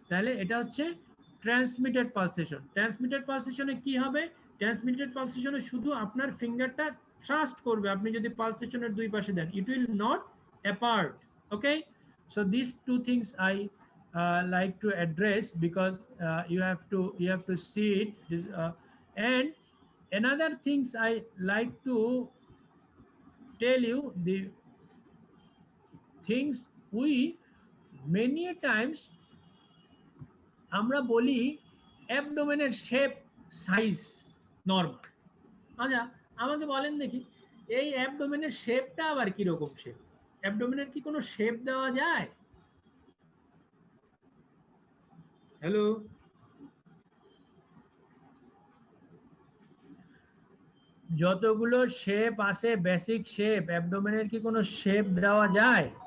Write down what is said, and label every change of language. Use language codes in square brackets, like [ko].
[bn] তাহলে এটা হচ্ছে ট্রান্সমিটেড পালসেশন। ট্রান্সমিটেড পালসেশনে কি হবে? ট্রান্সমিটেড পালসেশনে শুধু আপনার ফিঙ্গারটা থ্রাস্ট করবে, আপনি যদি পালসেশনের দুই পাশে দেন, [en] it will not apart। okay, so these two things I like to address because you have to see it, and another things I like to tell you, the things we many times [bn] আমরা বলি অ্যাবডোমেনের shape size normal. আচ্ছা আমাকে বলেন দেখি, এই অ্যাবডোমেনের শেপটা আবার কি রকম শেপ? অ্যাবডোমেনের কি কোনো শেপ দেওয়া যায়? হ্যালো, যতগুলো শেপ আছে বেসিক শেপ, অ্যাবডোমেনের কি কোনো শেপ দেওয়া যায়?